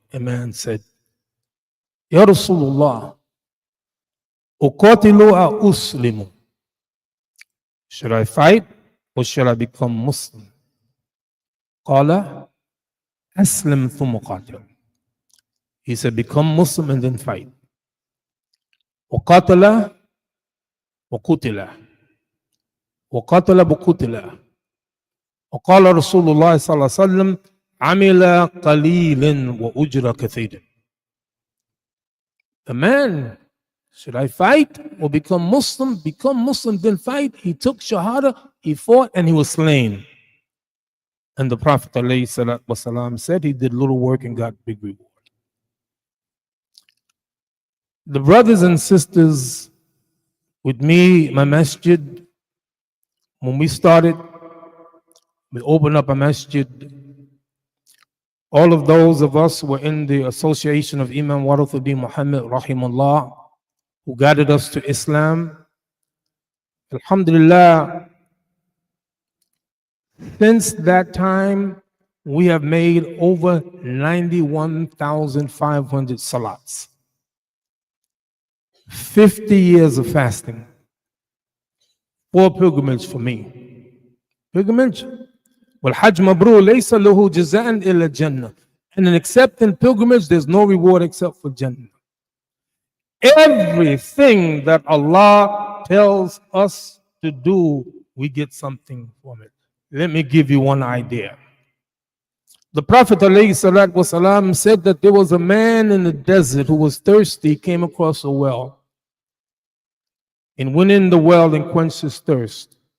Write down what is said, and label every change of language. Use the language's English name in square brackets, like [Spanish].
[English] A man said, [Arabic] Ya Rasulullah, uqatilu a uslimu. [English] Should I fight or should I become Muslim? [Arabic] Qala, aslim thumma qatil. [English] He said, become Muslim and then fight. [Arabic] وقاتل وقتل وقاتل بقتل وقال رسول الله صلى الله عليه وسلم عمل قليل وأجر كثير. [English] The man, should I fight or become Muslim? Become Muslim, then fight. He took Shahada, he fought, and he was slain. And the Prophet ﷺ said he did little work and got big reward. The brothers and sisters with me, my masjid, when we started, we opened up a masjid. All of those of us who were in the association of Imam Warathuddin Muhammad rahimahullah, who guided us to Islam. Alhamdulillah, since that time, we have made over 91,500 salats. 50 years of fasting. 4 pilgrimage for me. Pilgrimage. [Arabic] والحج مبرور ليس له جزاء إلا الجنة. [English] And in accepting pilgrimage, there's no reward except for Jannah. Everything that Allah tells us to do, we get something from it. Let me give you one idea. The Prophet ﷺ said that there was a man in the desert who was thirsty, came across a well, and went in the well and quenched his thirst.